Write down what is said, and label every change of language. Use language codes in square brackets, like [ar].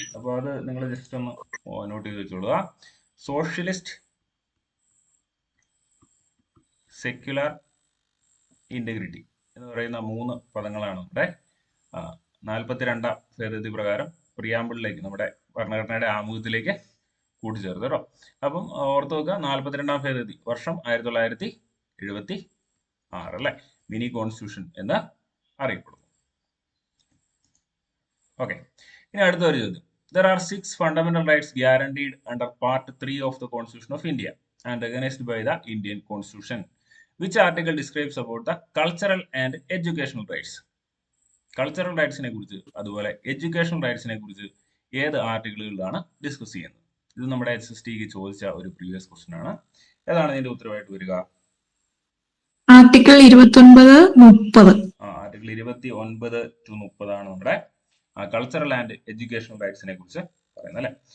[ml] അപ്പൊ അത് നിങ്ങൾ ജസ്റ്റ് ഒന്ന് നോട്ട് ചെയ്ത് വെച്ചോളുക. സോഷ്യലിസ്റ്റ്, സെക്യുലർ, ഇന്റഗ്രിറ്റി എന്ന് പറയുന്ന 3 പദങ്ങളാണ് നമ്മുടെ 42ാം ഭേദഗതി പ്രകാരം പ്രിയാമ്പിളിലേക്ക് നമ്മുടെ ഭരണഘടനയുടെ ആമുഖത്തിലേക്ക് കൂട്ടിച്ചേർത്ത് കേട്ടോ. അപ്പം ഓർത്ത് വെക്കുക, 42ാം ഭേദഗതി വർഷം 1976 അല്ലെ. മിനി കോൺസ്റ്റിറ്റ്യൂഷൻ എന്ന് അറിയപ്പെടുന്നു. ഓക്കെ, ഇനി അടുത്ത ഒരു ചോദ്യം. [en] There are 6 fundamental rights guaranteed under Part 3 of the Constitution of India and recognized by the Indian Constitution. Which article describes about the cultural and educational rights? [ml] Cultural റൈറ്റ്സിനെ കുറിച്ച് അതുപോലെ educational റൈറ്റ്സിനെ കുറിച്ച് ഏത് ആർട്ടിക്കിളുകളിലാണ് ഡിസ്കസ് ചെയ്യുന്നത്? ഇത് നമ്മുടെ SSTക്ക് ചോദിച്ച ഒരു പ്രീവിയസ് ക്വസ്റ്റ്യൻ ആണ്. ഏതാണ് ഇതിന്റെ ഉത്തരവായിട്ട് വരിക? ആർട്ടിക്കിൾ 29-30. ആർട്ടിക്കിൾ 29 to 30 ആണ് നമ്മുടെ കൾച്ചറൽ ആൻഡ് എഡ്യൂക്കേഷണൽ റൈറ്റ്സിനെ കുറിച്ച് പറയുന്നത് അല്ലെ.